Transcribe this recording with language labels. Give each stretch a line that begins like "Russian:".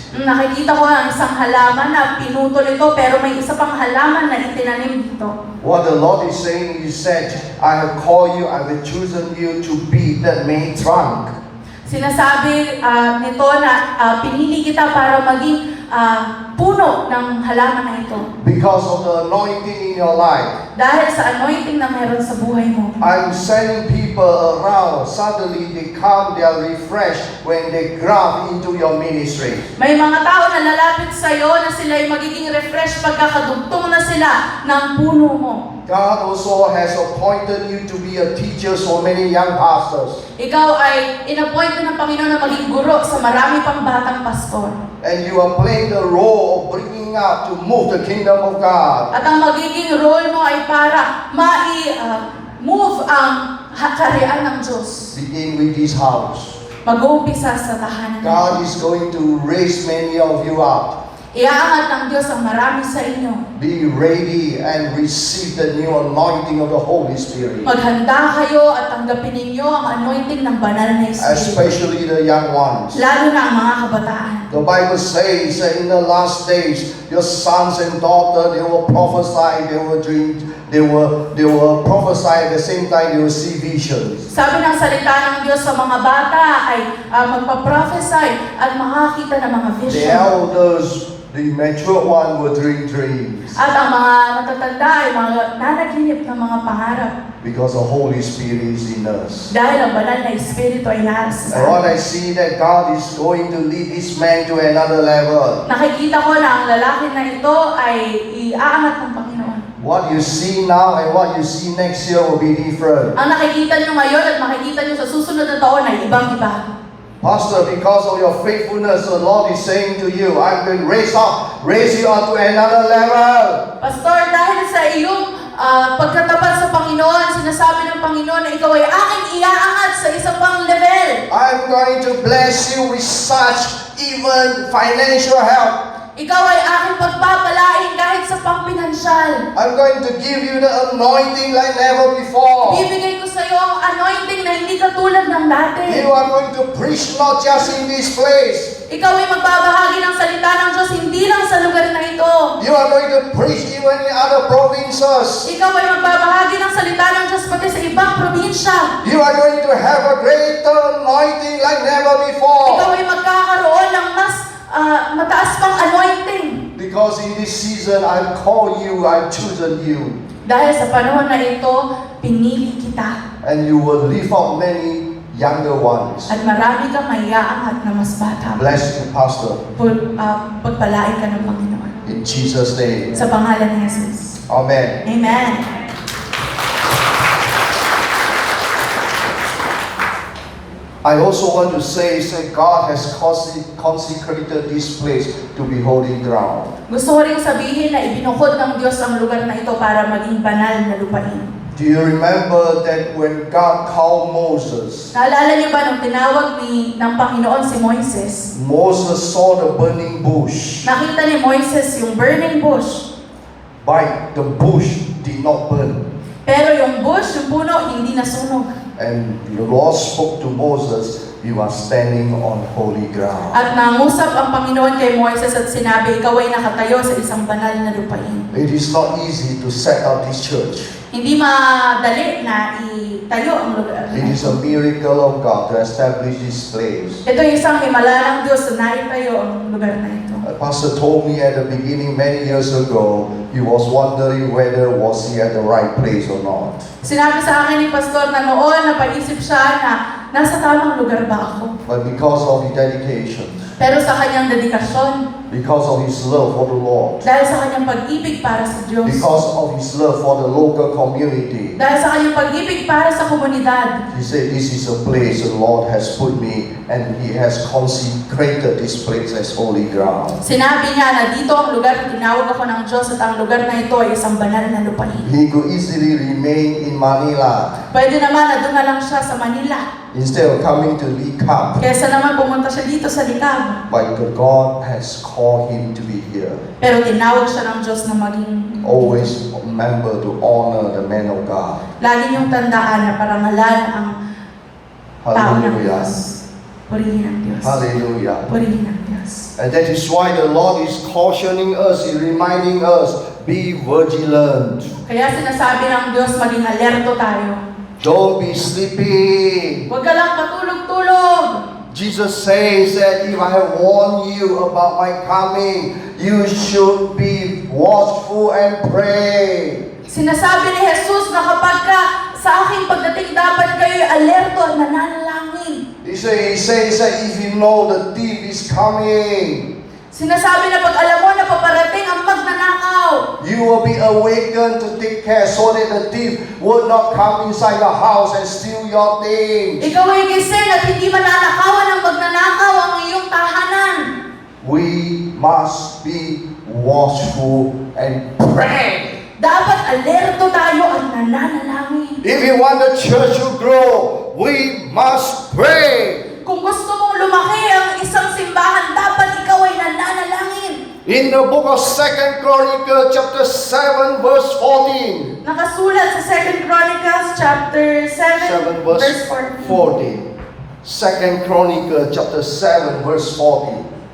Filipino: Nakikita ko ang isang halaman na pinutol ito pero may isa pang halaman na itinanim dito.
English: What the Lord is saying is that I have called you, I have chosen you to be the main trunk.
Filipino: Sinasabi nito na pinili kita para maging puno ng halaman na ito.
English: Because of the anointing in your life.
Filipino: Dahil sa anointing na meron sa buhay mo.
English: I'm sending people around. Suddenly they come, they are refreshed when they graft into your ministry.
Filipino: May mga tao na lalapit sa iyo na sila ay magiging refresh pagkakadugtong na sila ng puno mo.
English: God also has appointed you to be a teacher for many young pastors.
Filipino: Ikaw ay inappoint ng Panginoon na maging guro sa marami pang batang pastor.
English: And you are playing the role of bringing up to move the kingdom of God.
Filipino: At ang magiging role mo ay para move ang kaharian ng Diyos.
English: Begin with this house.
Filipino: Mag-uumpisa sa tahanan.
English: God is going to raise many of you up.
Filipino: Iaangat ng Diyos ang marami sa inyo.
English: Be ready and receive the new anointing of the Holy Spirit.
Filipino: Maghanda kayo at tanggapin ninyo ang anointing ng banal na Espiritu.
English: Especially the young ones.
Filipino: Lalo na ang mga kabataan.
English: The Bible says that in the last days, your sons and daughters, they will prophesy, they will dream, they will prophesy at the same time they will see visions.
Filipino: Sabi ng salita ng Diyos sa mga bata ay magpa-prophesy at makakita ng mga
English: The vision. elders, the mature one will dream dreams.
Filipino: At ang mga matatanda ay mga nanaginip ng mga pangarap.
English: Because the Holy Spirit is in us.
Filipino: Dahil ang banal na Espiritu ay nasa
English: And what
Filipino: sa
English: I see that God is going to lead this man to another level.
Filipino: Nakikita ko na ang lalaki na ito ay iaangat ng Panginoon.
English: What you see now and what you see next year will be different.
Filipino: Ang nakikita nyo ngayon at makikita nyo sa susunod na taon ay ibang-iba.
English: Pastor, because of your faithfulness, the Lord is saying to you, I'm going to raise you up to another level.
Filipino: Pastor, dahil sa iyong pagkatapat sa Panginoon, sinasabi ng Panginoon na ikaw ay aking iaangat sa isang pang level.
English: I'm going to bless you with such even financial help.
Filipino: Ikaw ay aking pagpapalain kahit sa pang-pinansyal.
English: I'm going to give you the anointing like never before.
Filipino: Bibigay ko sa iyo ang anointing na hindi katulad ng dati.
English: You are going to preach not just in this place.
Filipino: Ikaw ay magbabahagi ng salita ng Diyos hindi lang sa lugar na ito.
English: You are going to preach even in other provinces.
Filipino: Ikaw ay magbabahagi ng salita ng Diyos pati sa ibang probinsya.
English: You are going to have a greater anointing like never
Filipino: Ikaw
English: before.
Filipino: ay magkakaroon ng mas mataas pang anointing.
English: Because in this season, I've called you, I've chosen you.
Filipino: Dahil sa panahon na ito, pinili kita.
English: And you will lift up many younger ones.
Filipino: At marami kang maiaangat na mas bata.
English: Bless you, Pastor.
Filipino: Pagpalain ka ng Panginoon.
English: In Jesus' name.
Filipino: Sa pangalan ni Jesus.
English: Amen.
Filipino: Amen.
English: I also want to say God has consecrated this place to be holy ground.
Filipino: Gusto ko rin sabihin na ibinukod ng Diyos ang lugar na ito para maging banal na lupain.
English: Do you remember that when God called Moses,
Filipino: Naalala niyo ba nung tinawag ng Panginoon si Moises?
English: Moses saw the burning bush,
Filipino: Nakita ni Moises yung burning bush.
English: but the bush did not burn.
Filipino: Pero yung bush, yung puno, hindi nasunog.
English: And the Lord spoke to Moses, you are standing on holy ground.
Filipino: At nangusap ang Panginoon kay Moises at sinabi, ikaw ay nakatayo sa isang banal na lupain.
English: It is not easy to set up this church.
Filipino: Hindi madali na itayo ang lugar.
English: It is a miracle of God to establish this place.
Filipino: Ito yung isang himala ng Diyos na naitayo ang lugar na ito.
English: A pastor told me at the beginning many years ago, he was wondering whether was he at the right place or not.
Filipino: Sinabi sa akin ni Pastor na noon, napaisip siya na nasa tamang lugar ba ako?
English: But because of his dedication,
Filipino: Pero sa kanyang dedikasyon,
English: because of his love for the Lord,
Filipino: dahil sa kanyang pag-ibig para sa Diyos,
English: because of his love for the local community,
Filipino: dahil sa kanyang pag-ibig para sa komunidad,
English: he said, this is a place the Lord has put me and he has consecrated this place as holy ground.
Filipino: sinabi niya na dito ang lugar na tinawag ako ng Diyos at ang lugar na ito ay isang banal na lupain.
English: He could easily remain in Manila
Filipino: Pwede naman na doon na lang siya sa Manila.
English: instead of coming to Likap,
Filipino: Kesa naman pumunta siya dito sa Likab.
English: but God has called him to be here.
Filipino: Pero tinawag siya ng Diyos na maging
English: Always remember to honor the man of God.
Filipino: lagi niyong tandaan na parangalan ang tao ng
English: Hallelujah.
Filipino: Diyos. Purihin ang Diyos.
English: Hallelujah.
Filipino: Purihin ang Diyos.
English: And that is why the Lord is cautioning us, reminding us, be vigilant.
Filipino: Kaya sinasabi ng Diyos, maging alerto tayo.
English: Don't be sleepy.
Filipino: Huwag ka lang patulog-tulog.
English: Jesus says that if I have warned you about my coming, you should be watchful and pray.
Filipino: Sinasabi ni Jesus na kapag ka sa aking pagdating, dapat kayo alerto at nananalangin.
English: He says that if you know the thief is coming,
Filipino: Sinasabi na pag alam mo na paparating ang magnanakaw,
English: you will be awakened to take care so that the thief will not come inside your house and steal your things.
Filipino: ikaw ay gising at hindi mananakawan ng magnanakaw ang iyong tahanan.
English: We must be watchful and pray.
Filipino: Dapat alerto tayo at nananalangin.
English: If you want the church to grow, we must pray.
Filipino: Kung gusto mong lumaki ang isang simbahan, dapat ikaw ay nananalangin.
English: In the book of 2 Chronicles chapter 7 verse 14.
Filipino: Nakasulat sa
English: 2 Chronicles chapter 7 verse 14. 2 Chronicles chapter 7 verse 14.